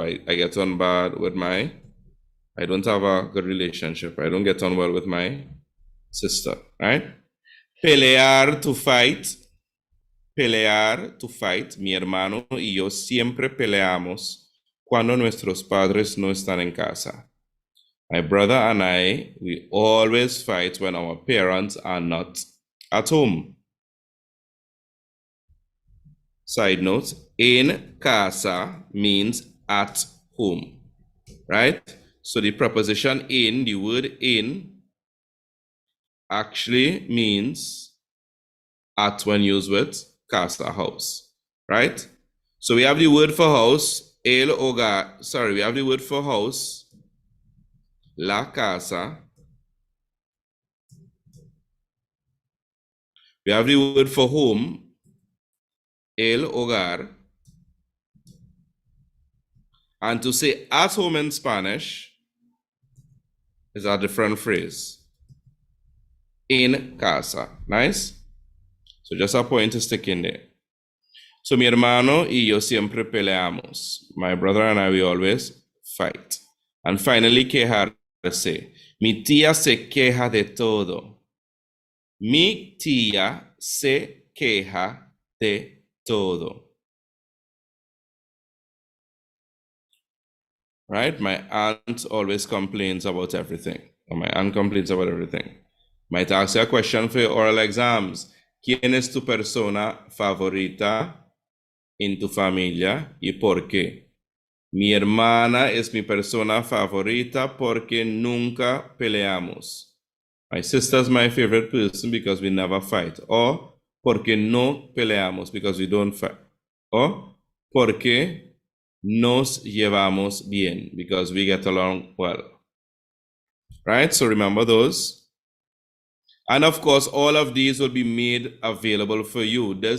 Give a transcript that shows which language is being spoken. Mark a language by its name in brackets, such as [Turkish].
[English] I get on bad with I don't have a good relationship. I don't get on well with my sister, right? Pelear, to fight. Pelear, to fight. [Spanish] Mi hermano y yo siempre peleamos cuando nuestros padres no están en casa. [English] My brother and I, we always fight when our parents are not at home. Side note, [Spanish] en casa [English] means at home, right? So the preposition in, the word in, actually means at when used with casa, house, right? So we have the word for house, we have the word for house, [Spanish] la casa. [English] We have the word for home, [Spanish] el hogar. [English] And to say at home in Spanish is a different phrase. [Spanish] En casa. [English] Nice? So just a point to stick in there. [Spanish] So mi hermano y yo siempre peleamos. [English] My brother and I, we always fight. And finally, [Spanish] quejarse. Mi tía se queja de todo. Mi tía se queja de todo. [English] Right? My aunt always complains about everything. Or my aunt complains about everything. Might ask you a question for your oral exams. [Spanish] ¿Quién es tu persona favorita en tu familia y por qué? Mi hermana es mi persona favorita porque nunca peleamos. [English] My sister's my favorite person because we never fight. Or [Spanish] porque no peleamos [English] because we don't fight. Or [Spanish] porque nos llevamos bien [English] because we get along well. Right? So remember those. And of course, all of these will be made available for you.